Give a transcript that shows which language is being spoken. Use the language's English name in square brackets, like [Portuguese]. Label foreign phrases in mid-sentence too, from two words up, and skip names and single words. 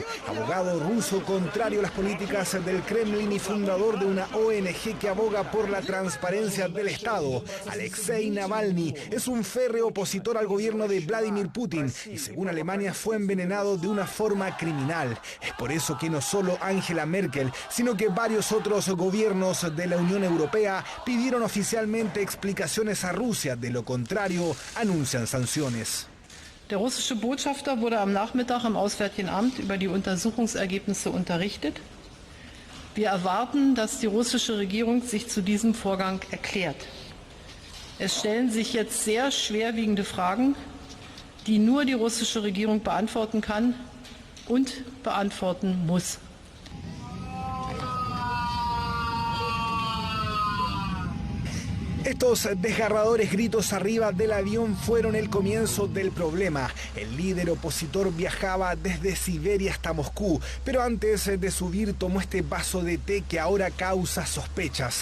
[Spanish] Abogado ruso contrario a las políticas del Kremlin y fundador de una ONG que aboga por la transparencia del Estado, Alexei Navalny es un férreo opositor al gobierno de Vladimir Putin y, según Alemania, fue envenenado de una forma criminal. Es por eso que no solo Angela Merkel, sino que varios otros gobiernos de la Unión Europea pidieron oficialmente explicaciones a Rusia. De lo contrario, anuncian sanciones. [German] Der russische Botschafter wurde am Nachmittag im Auswärtigen Amt über die Untersuchungsergebnisse unterrichtet. Wir erwarten, dass die russische Regierung sich zu diesem Vorgang erklärt. Es stellen sich jetzt sehr schwerwiegende Fragen, die nur die russische Regierung beantworten kann und beantworten muss. [Spanish] Estos desgarradores gritos arriba del avión fueron el comienzo del problema. El líder opositor viajaba desde Siberia hasta Moscú, pero antes de subir tomó este vaso de té que ahora causa sospechas.